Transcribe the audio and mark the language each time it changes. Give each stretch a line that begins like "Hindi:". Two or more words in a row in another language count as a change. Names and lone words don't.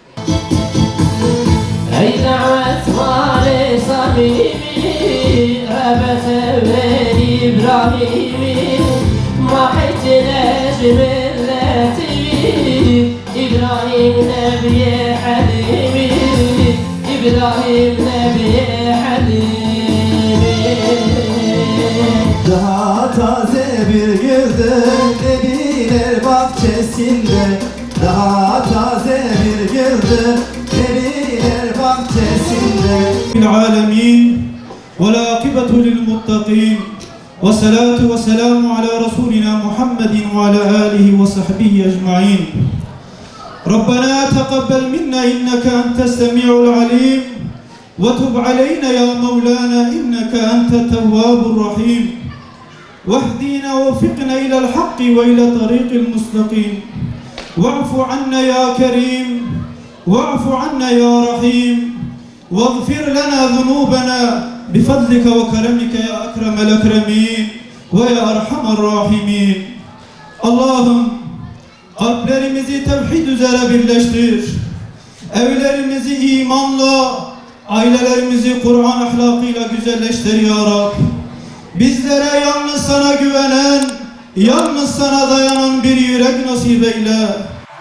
Turkish: Ey davet vali samimi, Rabet evvel İbrahim'i, Mahit necmilleti, İbrahim Nebiye Halimi, İbrahim Nebiye Halimi. Daha taze bir güldür Nebiler bahçesinde. Daha taze bir güldür Nebiler bahçesinde.
Arabic: العالمين والعاقبة للمتقين والصلاة والسلام على رسولنا محمد وعلى آله وصحبه أجمعين. ربنا تقبل منا إنك أنت السميع العليم وتب علينا يا مولانا إنك أنت التواب الرحيم واهدنا ووفقنا إلى الحق وإلى طريق المستقيم واعف عنا يا كريم واعف عنا يا رحيم واغفر لنا ذنوبنا بفضلك وكرمك يا أكرم الأكرمين ويا أرحم الراحمين.
Turkish: Allah'ım kalplerimizi tevhid üzere birleştir. Evlerimizi imanla, ailelerimizi Kur'an ahlakıyla güzelleştir ya Rab. Bizlere yalnız sana güvenen, yalnız sana dayanan bir yürek nasip eyle.